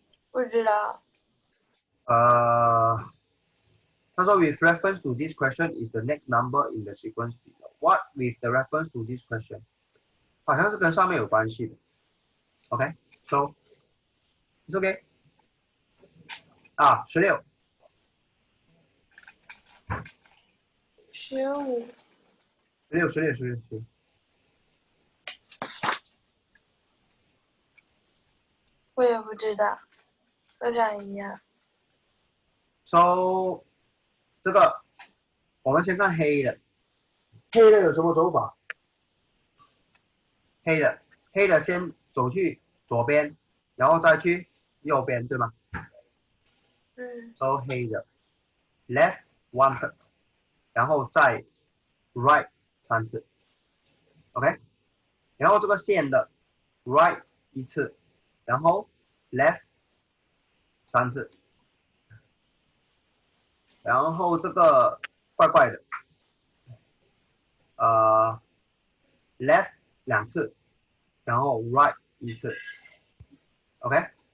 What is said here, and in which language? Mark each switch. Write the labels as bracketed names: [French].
[Chinese] 不知道。他说 [English] with reference to this question is the next number in the sequence below. What with the reference to this question？ [Chinese] 好像是跟上面有关系的。 [English] OK，so it's OK。 16。 15， 16。 [Chinese] 我也不知道，都长一样。 So 这个我们先看黑的，黑的有什么走法？黑的先走去左边，然后再去右边，对吗嗯？So 黑的 left one， 然后再 right 3次 ，OK。然后这个线的 right 1次，然后 left 3次，然后这个怪怪的，left 2次，然后 right 1次，OK。